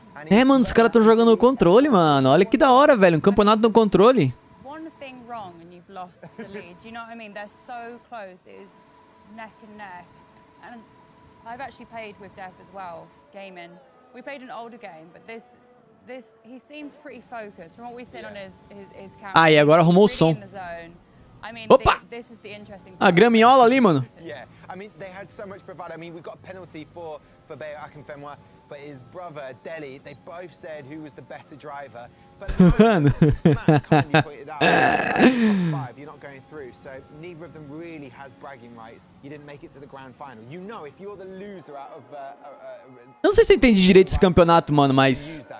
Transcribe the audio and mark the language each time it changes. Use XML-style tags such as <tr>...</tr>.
<pt>É, mano, os caras estão jogando no controle, mano. Olha que da hora, velho, um campeonato no controle.</pt> <en>One thing wrong and you've lost the lead. Do you know what I mean? They're so close. It is neck and neck. And I've actually played with Dev as well, gaming. We played an older game, but this he seems pretty focused from what we've seen on his camera.</en> <pt>Ah, e agora arrumou o som. Opa! A gramiola ali, mano.</pt> <en>Yeah, I mean, they had so much bravado. I mean, we got a penalty for Bayo Akinfenwa, but his brother Deli, they both said who was the better driver. But Matt, kindly pointed out, top 5, you're not going through, so neither of them really has bragging rights. You didn't make it to the grand final. You know, if you're the loser out of</en> <pt>Eu não sei se eu entendi direito esse campeonato, mano, mas</pt>